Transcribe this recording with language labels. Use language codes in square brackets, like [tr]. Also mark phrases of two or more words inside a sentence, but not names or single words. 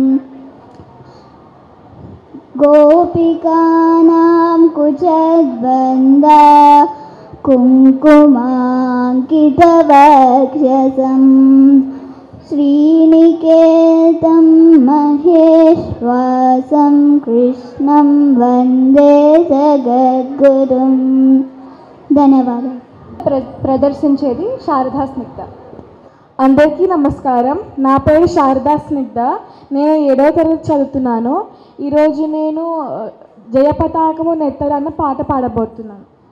[sa] गोपिकानां कुचद्वन्दा कुङ्कुमाङ्कितवक्षसं, श्रीनिकेतं महेश्वासं, कृष्णं वन्दे जगद्गुरुम्. [te] ధన్యవాదాలు. ప్రదర్శించేది శారదా స్నిగ్ధ. అందరికీ నమస్కారం. నా పేరు శారదా స్నిగ్ధ. నేను 7వ తరగతి చదువుతున్నాను. ఈరోజు నేను జయపతాకము నెత్తరా అన్న పాట పాడబోతున్నాను.